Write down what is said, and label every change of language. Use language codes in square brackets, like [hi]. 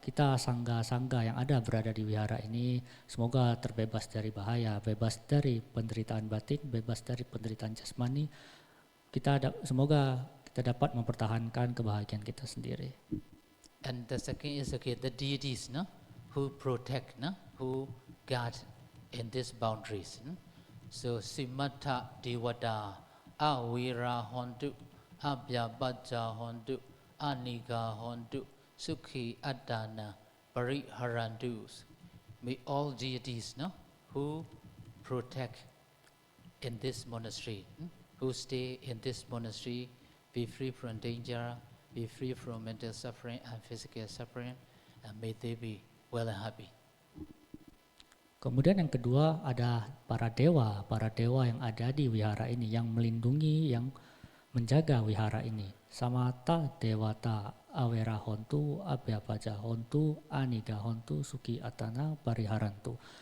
[id] Kita sangga-sangga yang ada berada di wihara ini semoga terbebas dari bahaya, bebas dari penderitaan batin, bebas dari penderitaan jasmani. Semoga kita dapat mempertahankan kebahagiaan kita sendiri. [en] And the second is okay, the deities, no, who protect, no, who guard in these boundaries. [pi] No? So Simata Devata, Awira Hondu, Abhyabhaja Hondu, Aniga Hondu, Sukhi Adana, Pariharandus. [en] May all deities, no, who protect in this monastery, who stay in this monastery, be free from danger, be free from mental suffering and physical suffering, and may they be well and happy. [id] Kemudian yang kedua ada para dewa yang ada di wihara ini, yang melindungi, yang menjaga wihara ini. [pi] Samata Dewata Awera Hontu, Abhyapaja Hontu, Aniga Hontu, Suki Atana Pariharantu.